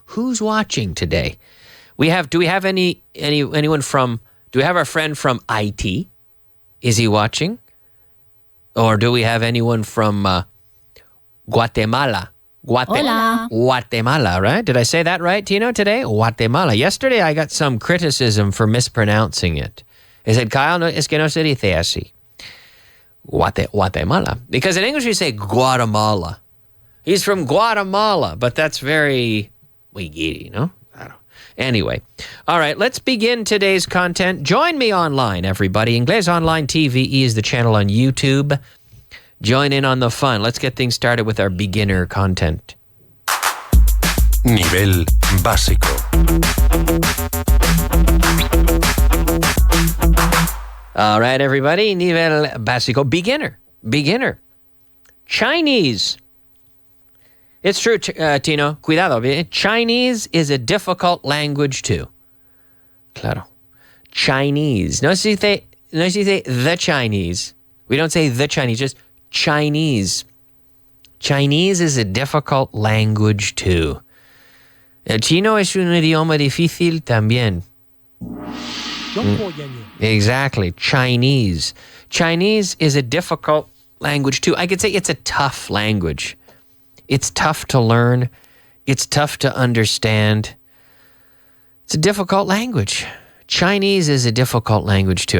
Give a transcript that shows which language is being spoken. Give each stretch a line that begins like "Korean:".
English: Who's watching today? Do we have anyone from, do we have our friend from IT? Is he watching? Or do we have anyone from Guatemala?
Spanish: Hola.
English: Guatemala, right? Did I say that right, Tino, today? Guatemala. Yesterday I got some criticism for mispronouncing it. I said,
Spanish: Kyle, no, es que no se dice así.
English: Guatemala. Because in English we say Guatemala. He's from Guatemala, but that's very wiggy, no? Anyway, all right, let's begin today's content. Join me online, everybody. Inglés Online TVE is the channel on YouTube. Join in on the fun. Let's get things started with our beginner content.
Spanish: Nivel básico.
English: All right, everybody.
Spanish: Nivel básico.
English: Beginner. Chinese. It's true, Tino. Cuidado. Chinese is a difficult language too. Claro. Chinese.
Spanish: No se dice
English: the Chinese. We don't say the Chinese, just Chinese. Chinese is a difficult language too.
Spanish: El chino es un idioma difícil también.
English: Exactly. Chinese. Chinese is a difficult language too. I could say it's a tough language. It's tough to learn. It's tough to understand. It's a difficult language. Chinese is a difficult language too.